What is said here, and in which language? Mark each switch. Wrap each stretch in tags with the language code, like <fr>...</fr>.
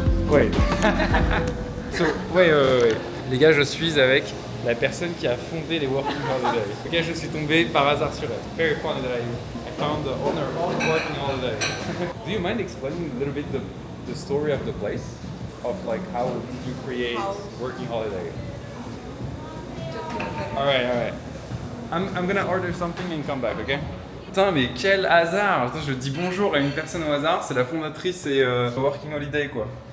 <fr>Ouais. Ouais. Les gars, je suis avec la personne qui a fondé les Working Holiday. Ok, je suis tombé par hasard sur elle.</fr> <en>Very funny that I found the owner of Working Holiday. Do you mind explaining a little bit the story of the place? Of like how did you create Working Holiday? Alright. I'm gonna order something and come back, okay?</en> <fr>Putain, mais quel hasard! Attends, je dis bonjour à une personne au hasard, c'est la fondatrice et Working Holiday quoi.</fr>